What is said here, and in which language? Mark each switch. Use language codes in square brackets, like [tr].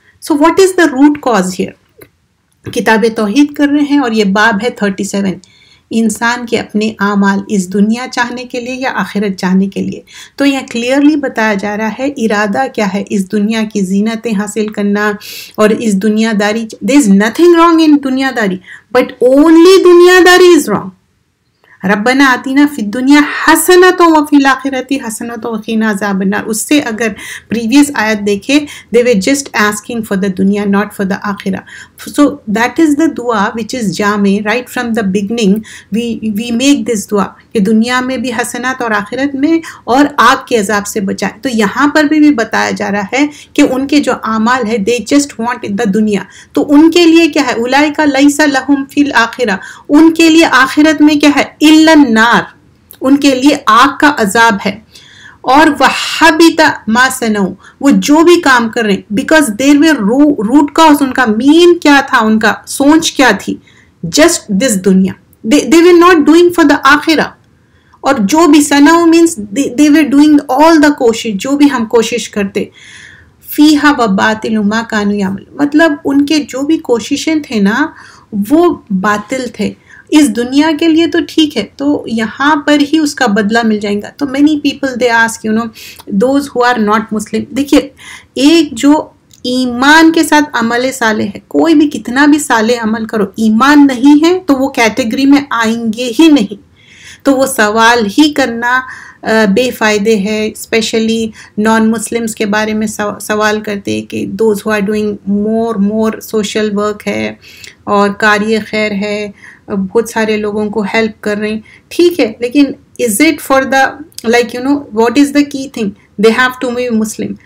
[en] So what is the root cause here? [ur] کتاب توحید کر رہے ہیں اور یہ باب ہے 37، انسان کے اپنے اعمال اس دنیا چاہنے کے لیے یا آخرت چاہنے کے لیے. تو یہاں کلیئرلی بتایا جا رہا ہے ارادہ کیا ہے؟ اس دنیا کی زینتیں حاصل کرنا اور اس دنیا داری. [en] there is nothing wrong in دنیا داری but only دنیا داری is wrong. [ar] ربنا آتینا فی الدنیا حسنۃ وفی الآخرۃ حسنۃ وقنا عذاب النار. [ur] اس سے اگر پریویس آیت دیکھے [en] they were just asking for the dunya, not for the akhirah. So that is the dua which is jame. Right from the beginning we make this dua [ur] کہ دنیا میں بھی حسنات اور آخرت میں اور آگ کے عذاب سے بچائیں. تو یہاں پر بھی بتایا جا رہا ہے کہ ان کے جو اعمال ہے [en] they just want the [ur] دنیا. تو ان کے لیے کیا ہے؟ [ar] اولئک لیس لہم فی الآخرہ، [ur] ان کے لیے آخرت میں کیا ہے؟ [ar] الا النار، [ur] ان کے لیے آگ کا عذاب ہے. اور [ar] وحبط ما صنعوا، [ur] وہ جو بھی کام کر رہے ہیں [en] because their way root cause, [ur] ان کا مین کیا تھا، ان کا سوچ کیا تھی؟ [en] just this [ur] دنیا. [en] they were not doing for the آخرہ. [ur] اور جو بھی صنعوا means [en] they were doing all the [ur] کوشش، جو بھی ہم کوشش کرتے. [ar] فیہا وباطل ما کانوا یعملون، [ur] مطلب ان کے جو بھی کوششیں تھے نا وہ باطل تھے. اس دنیا کے لیے تو ٹھیک ہے، تو یہاں پر ہی اس کا بدلہ مل جائے گا. [en] تو many people they ask those who are not Muslim. [ur] دیکھیے، ایک جو ایمان کے ساتھ عمل صالح ہے، کوئی بھی کتنا بھی صالح عمل کرو، ایمان نہیں ہے تو وہ کیٹیگری میں آئیں گے ہی نہیں. تو وہ سوال ہی کرنا بے فائدے ہے. [en] especially non Muslims [ur] کے بارے میں سوال کرتے کہ [en] those who are doing more social work [ur] ہے اور کاریہ خیر ہے، بہت سارے لوگوں کو ہیلپ کر رہے ہیں، ٹھیک ہے، لیکن [en] Is it for the like what is the key thing? They have to be Muslim.